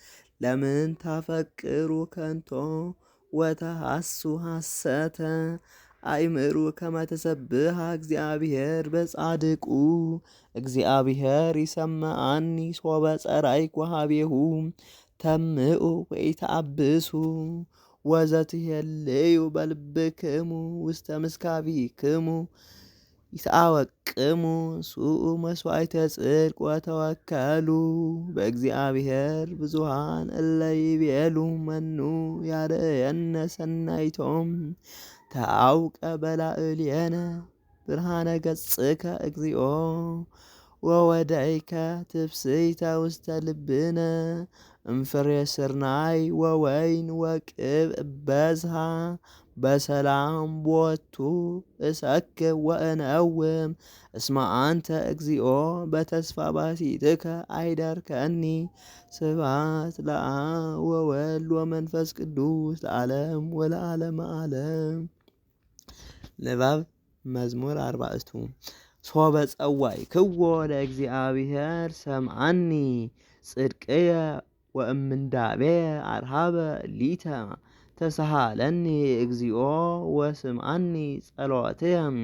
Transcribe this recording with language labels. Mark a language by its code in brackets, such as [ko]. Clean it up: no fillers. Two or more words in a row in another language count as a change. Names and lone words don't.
[gez] ለምን ታፈቅሩ ከንቶ ወተሐሱ ሐሰተ አእምሩ ከመ ተሰብሐ እግዚአብሔር በጻድቁ እግዚአብሔር ይሰምዓኒ ሶበ ጸራይኩ ኀቤሁ ተምኡ ወኢተአብሱ ወዘትሄልዩ በልብክሙ ውስተ ምስካቢክሙ ይትአወቅሙ ሱኡ መስዋዕተ ጽድቅ ወተወከሉ በእግዚአብሔር ብዙኃን እለ ይቤሉ መኑ ያርአየነ ሰናይቶም ተአውቀ በላዕሌነ ብርሃነ ገጽከ እግዚኦ ወወዳይከ ትፍስሕተ ውስተ ልብነ እምፍሬ ስርናይ ወወይን ወቅብ በዝሃ በሰላም ቦቱ እሰክብ ወእነውም እስመ አንተ እግዚኦ በተስፋ ባሲትከ አይዳርከኒ። ስብሐት ለአብ ወወልድ ወመንፈስ ቅዱስ ለዓለም ወለዓለመ ዓለም። ንባብ መዝሙር አርባዕቱ ሶበ ጸዋዕክዎ ለእግዚአብሔር ሰምዓኒ ጽድቅየ ወእምንዳቤየ አርሃበ ሊተ ተሳሃለኒ እግዚኦ ወስምዓኒ ጸሎትየ።